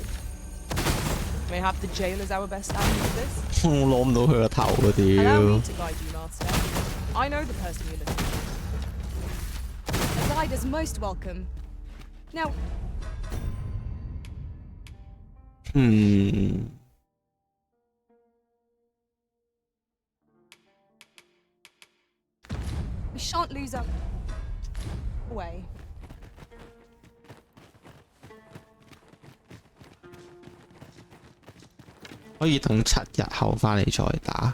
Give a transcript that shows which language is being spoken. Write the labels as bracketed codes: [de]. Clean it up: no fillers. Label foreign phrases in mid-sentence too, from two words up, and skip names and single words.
[en] Mayhap the jail is our best ally for this? [yue] 我攞唔到佢個頭啊！ [en] Allow [yue] 屌 [en] me！ to guide you, Master. I know the person you're looking for. A guide is most welcome. Now, we shan't lose our way. [yue] 可以等7日後翻嚟再打。